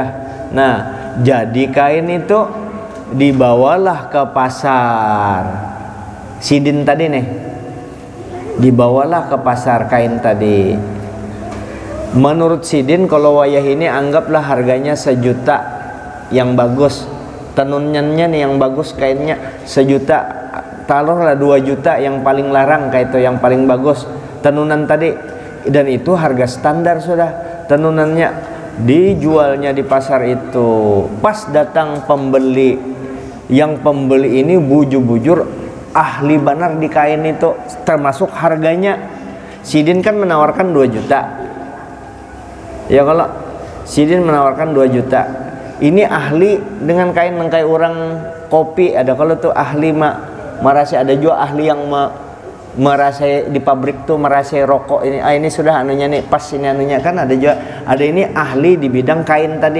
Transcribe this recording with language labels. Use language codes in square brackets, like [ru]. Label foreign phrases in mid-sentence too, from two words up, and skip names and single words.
[id] Nah, jadi kain itu dibawalah ke pasar. Sidin tadi nih, dibawalah ke pasar kain tadi. Menurut Sidin kalau wayah ini anggaplah harganya 1 juta yang bagus, tenunannya nih yang bagus kainnya 1 juta, taruhlah 2 juta yang paling larang kayak itu yang paling bagus tenunan tadi, dan itu harga standar sudah tenunannya. Dijualnya di pasar itu, pas datang pembeli, yang pembeli ini bujur-bujur ahli benar di kain itu, termasuk harganya. Sidin kan menawarkan 2 juta ya, kalau Sidin menawarkan 2 juta, ini ahli dengan kain kayak orang kopi ada, kalau tuh ahli merasa, ada juga ahli yang merasa di pabrik tuh merasa rokok ini, ini sudah anunya nih pas ini anunya kan, ada juga, ada ini ahli di bidang kain tadi.